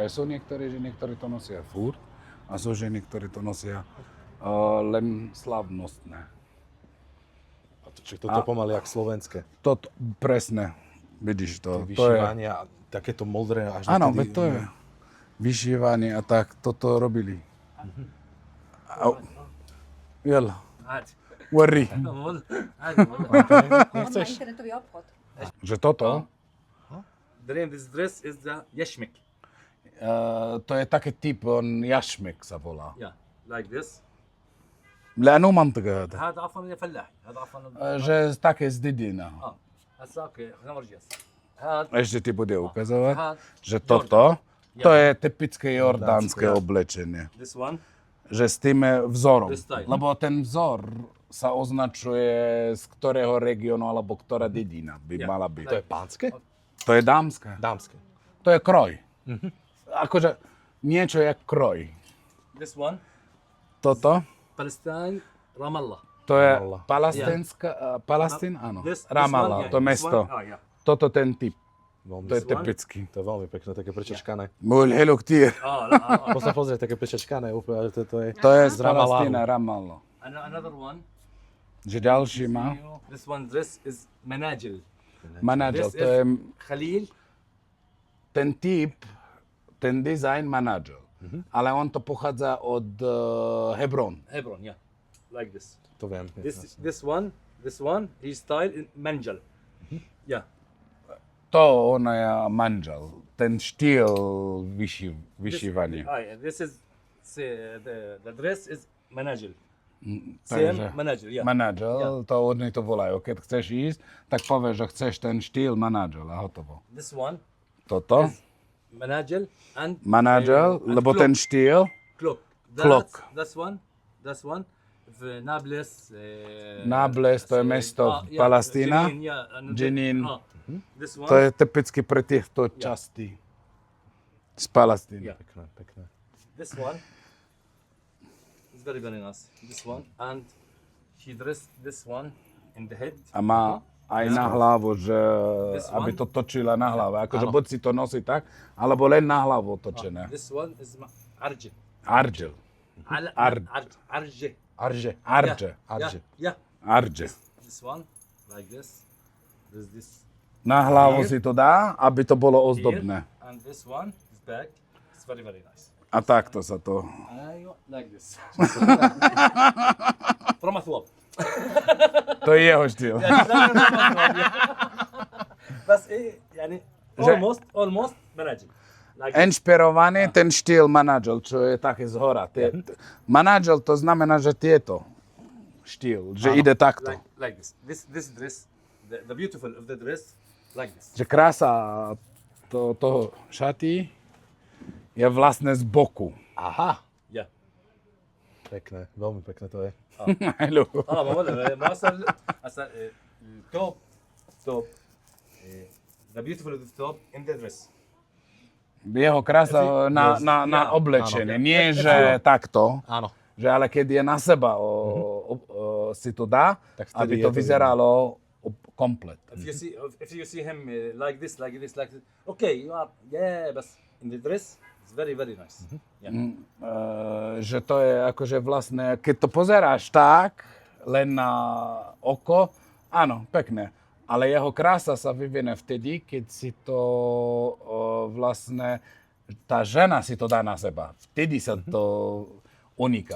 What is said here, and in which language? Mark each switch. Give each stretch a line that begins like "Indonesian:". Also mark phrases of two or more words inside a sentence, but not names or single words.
Slovak: Sú niektorí ženy, ktorí to nosia furt a sú ženy, ktorí to nosia len slavnostné. A to, toto pomaly jak slovenské. Toto, presne, vidíš to. Vyšívania a takéto modré až Áno, niekedy- to je vyšívanie a tak, toto robili. Jel,
Arabic: عادي
English: worry.
Arabic: والله عادي والله
Slovak: On má Nechceš? internetový obchod. Že toto,
English: the name of this dress is the yashmik.
Slovak: to je taký typ, on jašmek sa volá.
English: Yeah, like this.
Arabic: لأنه منطقة هذا. هذا عفوا فلاحي هذا عفوا
Slovak: Že také z dedina.
Arabic: هسا اوكي خلينا نورجيك هذا
Slovak: Ešte ti bude ukazovať,
Arabic: هذا
Slovak: že toto, to je typické jordánske oblečenie.
English: this one
Slovak: Že s tým vzorom.
English: This style.
Slovak: Lebo ten vzor sa označuje z ktorého regiónu alebo ktorá dedina by mala byť. To je pánske? To je dámske. Dámske. To je kroj. Akože niečo je kroj.
English: this one
Slovak: Toto, Palestine Ramallah. to je Ramallah. Palestín, áno.
English: This Ramallah, one,
Slovak: to
English: this
Slovak: mesto.
English: one, yeah.
Slovak: Toto ten typ, Veľmi, to je
English: one?
Slovak: typický. to je veľmi pekné, také prečačkané. Môj helo ktír.
Arabic: لا
Slovak: Poď sa pozrieť, také prečačkané úplne, ale to je... To je z Z Ramallahu. Palestína, Ramallah.
English: another one.
Slovak: Že ďalší má
English: This one dress is manajil.
Slovak: manažer,
English: This
Slovak: to je
English: is Khalil.
Slovak: ten typ, ten design manažer. Ale on to pochádza od Hebron.
English: Hebron, yeah, like this.
Slovak: To viem.
English: This one, his style in manjal. Yeah,
Slovak: To on je manžel, ten štýl vyšívania.
English: This is the dress is manajil.
Slovak: Takže
English: Same manajil, yeah.
Slovak: manažer, to oni to volajú. Keď chceš ísť, tak povieš, že chceš ten štýl manažer a hotovo.
English: This one
Slovak: Toto,
English: manajil and
Slovak: manažer,
English: and
Slovak: lebo
English: cloak.
Slovak: ten štýl,
English: cloak. Cloak. That's one.
Arabic: في نابلس
Slovak: Nablus, to je mesto Palestína.
English: Jenin. This one.
Slovak: to je typicky pre týchto častí z Palestíny.
English: Yeah.
Slovak: Pekné, pekné.
English: This one is very nice. This one and she dressed this one in the head.
Slovak: A má aj na hlavu, že aby to točila na hlave. Akože buď si to nosí tak, alebo len na hlavu otočené.
English: This one is arj.
Slovak: Argel. Arj. Arže. Arže. Arže.
English: Yeah.
Slovak: Arže.
English: This one, like this. There's this
Slovak: Na hlavu si to dá, aby to bolo ozdobné.
English: here, and this one is back. It's very, very nice.
Slovak: A takto sa to...
English: Like this. From a thwap.
Slovak: To je jeho štýl.
Arabic: بس ايه يعني
English: almost managing. Like
Slovak: Inšpirovaný ten štýl manažel, čo je také z hora. Manažel to znamená, že tieto štýl, že ide takto.
English: like this. This dress, the beautiful of the dress, like this.
Slovak: Že krása toho šaty je vlastne z boku. Aha.
English: Yeah.
Slovak: Pekné, veľmi pekné to je.
Arabic: ما ولا ما اصلا
English: top the beautiful of the top in the dress.
Slovak: Jeho krása na oblečenie. Nie, že takto, Áno. že ale keď je na seba si to dá, Tak vtedy aby je to to vyzeralo komplet.
English: If you see him like this, okay, you are but in the dress it's very, very nice. Yeah.
Slovak: Že to je akože vlastne, keď to pozeráš tak, len na oko, áno, pekné. Ale jeho krása sa vyvine vtedy, keď si to vlastne, tá žena si to dá na seba. Vtedy sa to uniká.